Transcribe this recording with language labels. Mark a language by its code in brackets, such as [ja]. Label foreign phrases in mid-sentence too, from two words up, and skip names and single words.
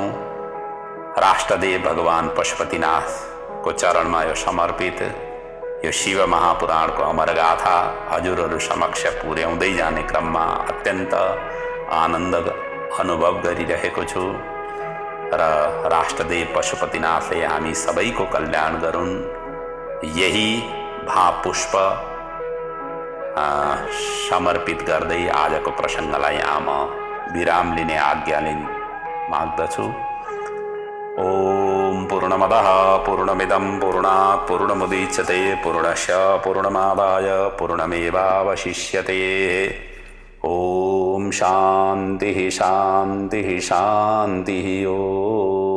[ne] राष्ट्रदेव भगवान पशुपतिनाथको चरणमा यो समर्पित यो शिव महापुराणको अमरगाथा हजुरहरू समक्ष पुर्याउँदै जाने क्रममा अत्यन्त आनन्द अनुभव गरिरहेको छु र राष्ट्रदेव पशुपतिनाथले हामी सबैको कल्याण गरून्, यही भावपुष्प समर्पित गर्दै आजको प्रसङ्गलाई यहाँ म विराम लिने आज्ञा माग्दछु। [sa] ओम पूर्णमदः पूर्णमिदं पूर्णात् पूर्णमुदच्यते पूर्णस्य पूर्णमादाय पूर्णमेवावशिष्यते। ओम शान्तिः शान्तिः शान्तिः। ओम।